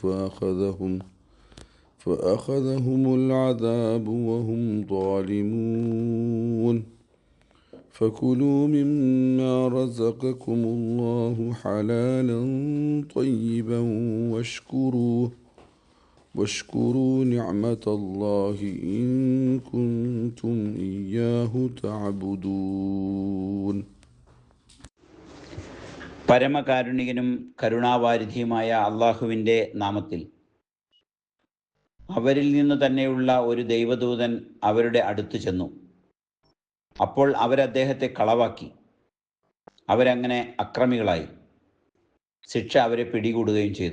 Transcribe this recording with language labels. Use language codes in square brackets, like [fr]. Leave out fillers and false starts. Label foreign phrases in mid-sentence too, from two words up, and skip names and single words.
[ar] فأخذهم العذاب وهم ظالمون فكلوا مما رزقكم الله حلالا طيبا واشكروا نعمة الله إن كنتم إياه تعبدون. [ml] പരമകാരുണികനും കരുണാവാരിധിയുമായ അള്ളാഹുവിൻ്റെ നാമത്തിൽ. അവരിൽ നിന്നു തന്നെയുള്ള ഒരു ദൈവദൂതൻ അവരുടെ അടുത്ത് ചെന്നു. അപ്പോൾ അവരദ്ദേഹത്തെ കളവാക്കി. അവരങ്ങനെ അക്രമികളായി. ശിക്ഷ അവരെ പിടികൂടുകയും ചെയ്തു.